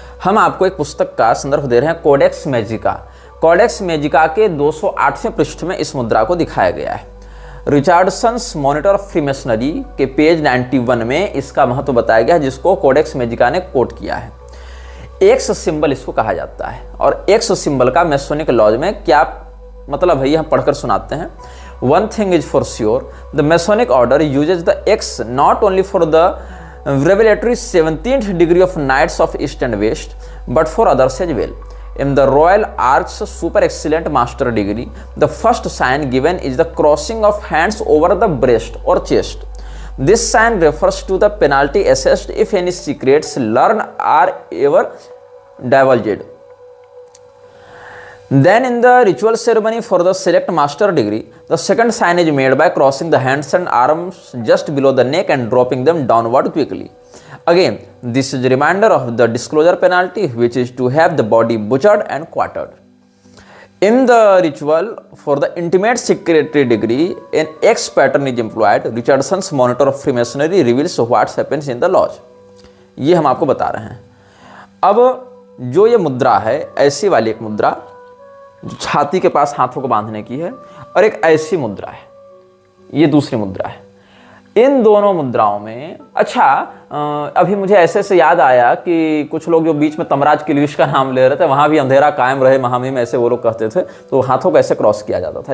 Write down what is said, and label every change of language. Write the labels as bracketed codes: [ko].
[hi] हम आपको एक पुस्तक का संदर्भ दे रहे हैं, कोडेक्स मैजिका। कोडेक्स मैजिका के 208वें पृष्ठ में इस मुद्रा को दिखाया गया है। रिचार्डसन्स मॉनिटर ऑफ फ्रीमेसनरी के पेज 91 में इसका महत्व बताया गया है, जिसको कोडेक्स मैजिका ने कोट किया है। एक्स सिंबल इसको कहा जाता है, और एक्स सिंबल का मेसोनिक लॉज में क्या मतलब है ये हम पढ़कर सुनाते हैं। [en] One thing is for sure, the Masonic order uses the X not only for the revelatory 17th degree of Knights of East and West, but for others as well. In the Royal Arch Super Excellent Master degree, the first sign given is the crossing of hands over the breast or chest. This sign refers to the penalty assessed if any secrets learned are ever divulged. Then in the ritual ceremony for the select master degree, the second sign is made by crossing the hands and arms just below the neck and dropping them downward quickly. Again, this is a reminder of the disclosure penalty, which is to have the body butchered and quartered. In the ritual for the intimate secretary degree, an X pattern is employed. Richardson's monitor of Freemasonry reveals what happens in the lodge. [hi] ये हम आपको बता रहे हैं। अब जो ये मुद्रा है, ऐसी वाली एक मुद्रा जो छाती के पास हाथों को बांधने की है, और एक ऐसी मुद्रा है, ये दूसरी मुद्रा है। इन दोनों मुद्राओं में अभी मुझे ऐसे से याद आया कि कुछ लोग जो बीच में तमराज किल्यूश का नाम ले रहे थे, वहां भी अंधेरा कायम रहे महामहिम ऐसे वो लोग कहते थे, तो हाथों को ऐसे क्रॉस किया जाता था।